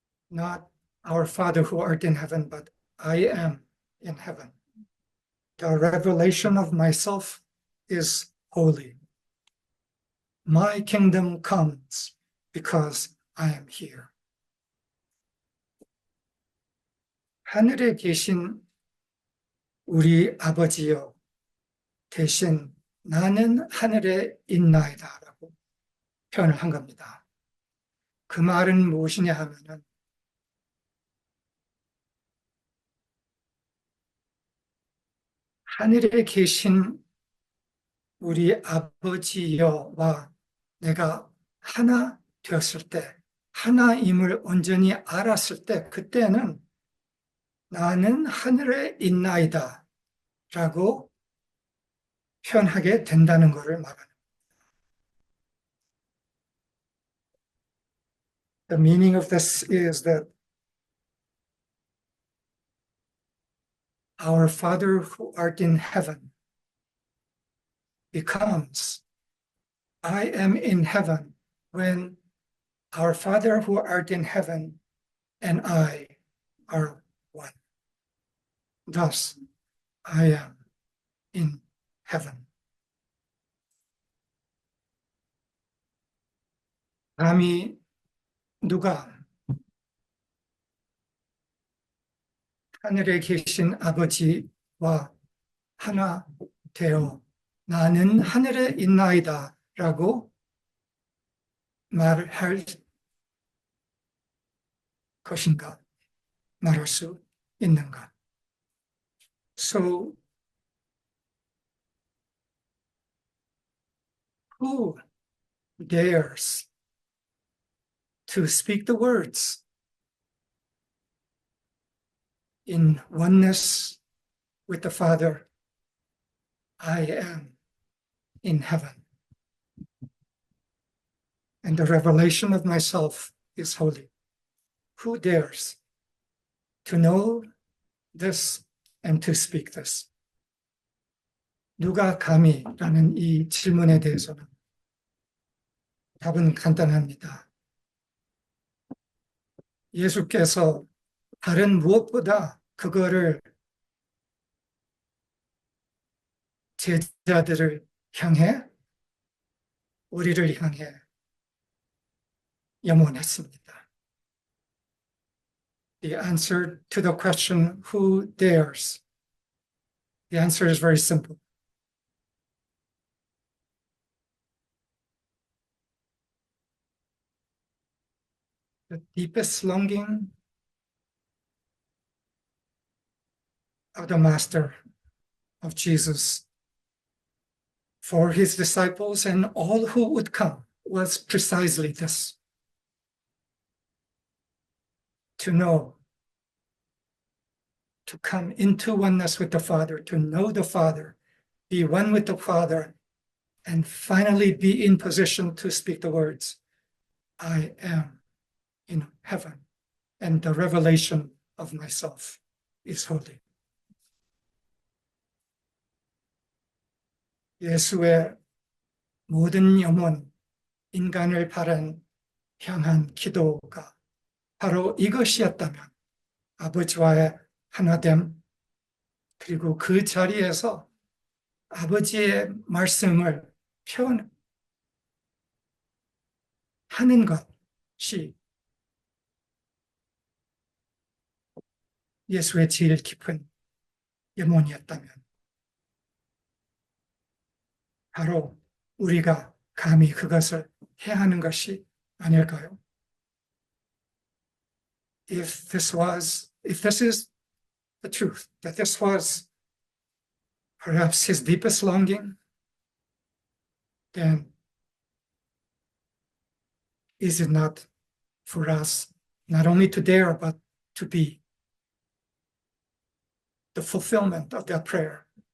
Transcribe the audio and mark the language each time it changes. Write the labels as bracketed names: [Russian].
[English] Not our Father who art in heaven, but I am in heaven. The revelation of myself is holy. My kingdom comes because I am here. [Korean] 하늘에 계신 우리 아버지여, 대신 나는 하늘에 있나이다 라고 표현을 한 겁니다. 그 말은 무엇이냐 하면은 하늘에 계신 우리 아버지여와 내가 하나 되었을 때, 하나임을 온전히 알았을 때, 그때는 나는 하늘에 있나이다 라고 표현하게 된다는 것을 말합니다. [English] The meaning of this is that our Father who art in heaven becomes I am in heaven when our Father who art in heaven and I are one. Thus, I am in heaven. [Korean] 감히 누가 하늘에 계신 아버지와 하나 되어 나는 하늘에 있나이다 라고 말할 것인가, 말할 수 있는가. [English] So, who dares to speak the words in oneness with the Father, I am in heaven. And the revelation of myself is holy. Who dares to know this and to speak this? [Korean] 누가 감히? 라는 이 질문에 대해서는 답은 간단합니다. 예수께서 다른 무엇보다 그거를 제자들을 향해, 우리를 향해 염원했습니다. [English] The answer to the question, who dares? The answer is very simple. The deepest longing of the Master, of Jesus, for his disciples and all who would come was precisely this: to know, to come into oneness with the Father, to know the Father, be one with the Father, and finally be in position to speak the words, I am in heaven, and the revelation of myself is holy. [Korean] 예수의 모든 염원, 인간을 향한 기도가 바로 이것이었다면, 아버지와의 하나됨, 그리고 그 자리에서 아버지의 말씀을 표현하는 것이 예수의 제일 깊은 염원이었다면, 바로 우리가 감히 그것을 해야 하는 것이 아닐까요? [English] If this is the truth, that this was perhaps his deepest longing, then is it not for us not only to dare, but to be the fulfillment of that prayer?